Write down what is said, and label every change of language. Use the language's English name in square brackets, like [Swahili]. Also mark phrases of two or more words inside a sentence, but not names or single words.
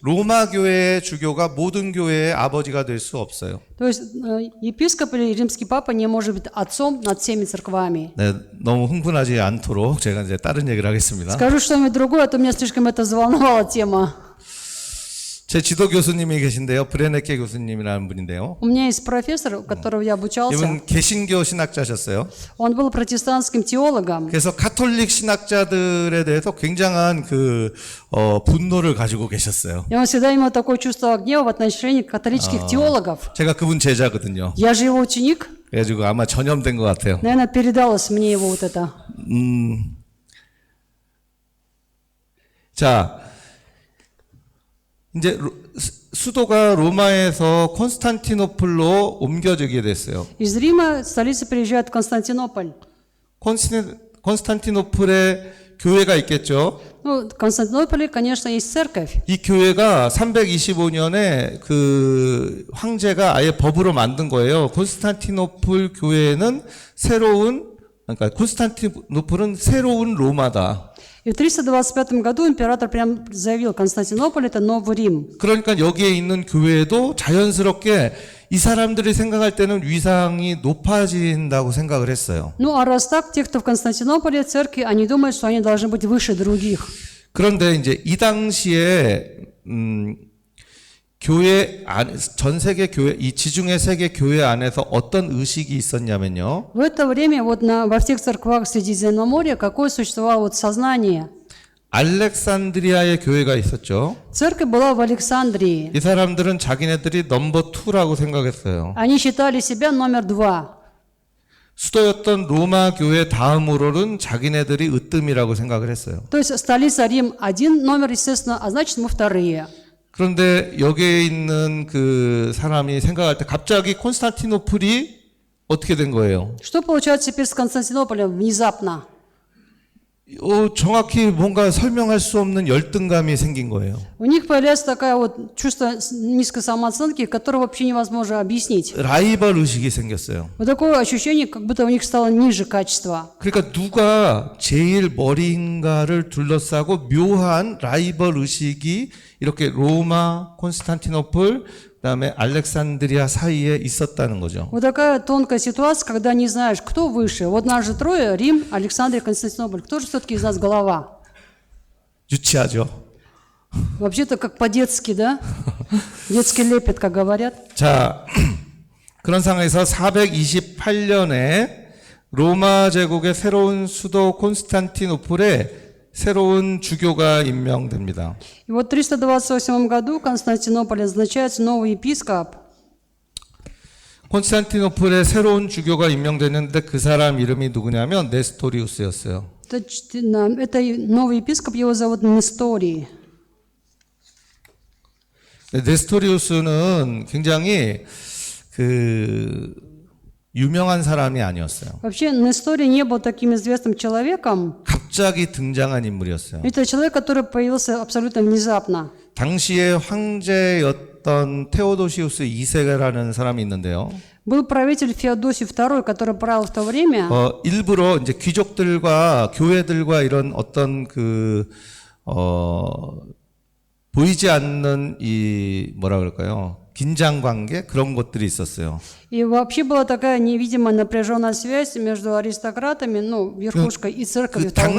[Korean] 로마 교회의 주교가 모든 교회의 아버지가 될 수 없어요. [Russian] То есть епископ или римский папа не может быть отцом над всеми церквами. [Korean] 네, 너무 흥분하지 않도록 제가 이제 다른 얘기를 하겠습니다. [Russian] Скажу что-нибудь другое, а то меня слишком это взволновала тема. [Korean] 제 지도 교수님이 계신데요. 브레네케 교수님이라는 분인데요. [Russian] У меня есть профессор, у которого я обучался. [Korean] 이분 개신교 신학자셨어요. [Russian] Он был протестантским теологом. [Korean] 그래서 가톨릭 신학자들에 대해서 굉장한 분노를 가지고 계셨어요. [Russian] И он всегда имел такое чувство гнева в отношении католических теологов. [Korean] 제가 그분 제자거든요. [Russian] Я же его ученик. [Korean] 그래가지고 아마 전염된 것 같아요. [Russian] Наверное, передалось мне его вот это. [Korean] 자, 이제 수도가 로마에서 콘스탄티노플로 옮겨지게 됐어요. [Russian] Из Рима столица переезжает в Константинополь. [Korean] 콘스탄티노플에 교회가 있겠죠. [Russian] Ну, в Константинополе, конечно, есть церковь. [Korean] 이 교회가 325년에 그 황제가 아예 법으로 만든 거예요. 콘스탄티노플 교회는 그러니까 콘스탄티노플은 새로운 로마다. [Russian] И в 325 году император прям заявил, Константинополь – это новый Рим. [Korean] 그러니까 여기에 있는 교회도 자연스럽게 이 사람들이 생각할 때는 위상이 높아진다고 생각을 했어요. [Russian] Ну, а раз так, те, кто в Константинополе, церкви, они думают, что они должны быть выше других. [Korean] 그런데 이제 이 당시에 교회 전 세계 교회, 이 지중해 세계 교회 안에서 어떤 의식이 있었냐면요. [Russian] В это время вот во всех церквах Средиземноморья какое существовало вот сознание? [Korean] 알렉산드리아의 교회가 있었죠. [Russian] Церковь была в Александрии. [Korean] 이 사람들은 자기네들이 넘버 2라고 생각했어요. [Russian] Они считали себя номер 2. [Korean] 수도였던 로마 교회 다음으로는 자기네들이 으뜸이라고 생각을 했어요. [Russian] То есть столица Рим 1 номер, естественно, а значит мы вторые. [Korean] 그런데 여기에 있는 그 사람이 생각할 때 갑자기 콘스탄티노플이 어떻게 된 거예요? [Russian] Что получается теперь с Константинополем внезапно? [Korean] 정확히 뭔가 설명할 수 없는 열등감이 생긴 거예요. [Russian] У них появляется такое вот чувство низкой самооценки, которое вообще невозможно объяснить. [Korean] 라이벌 의식이 생겼어요. [Russian] Вот такое ощущение, как будто у них стало ниже качество. [Korean] 그러니까 누가 제일 머리인가를 둘러싸고 묘한 라이벌 의식이 이렇게 로마, 콘스탄티노플, 그다음에 알렉산드리아 사이에 있었다는 거죠. [Russian] Вот такая тонкая ситуация, когда не знаешь, кто выше. Вот нас же трое, Рим, Александрия, Константинополь. Кто же все-таки из нас голова? [Korean] 유치하죠. [Russian] Вообще-то как по-детски, да? Детский лепет, как говорят. [Korean] 자, 그런 상황에서 428년에 로마 제국의 새로운 수도 콘스탄티노플에 새로운 주교가 임명됩니다. [Russian] И вот в 328 году в Константинополе назначается новый епископ. [Korean] 콘스탄티노플에 새로운 주교가 임명됐는데 그 사람 이름이 누구냐면 네스토리우스였어요. [Russian] Это новый епископ, его зовут Несторий. [Korean] 네스토리우스는 굉장히 유명한 사람이 아니었어요. [Russian] Вообще, Несторий не был таким известным человеком. [Korean] 갑자기 등장한 인물이었어요. [Russian] Это человек, который появился абсолютно внезапно. [Korean] 당시의 황제였던 테오도시우스 2세라는 사람이 있는데요. [Russian] Был правитель Феодосий II, который правил в то время. [Korean] 일부러 이제 귀족들과 교회들과 이런 어떤 보이지 않는 뭐라 그럴까요? 긴장 관계 그런 것들이 있었어요. [Russian] И вообще была такая невидимая напряженная связь между аристократами, верхушкой и церковью того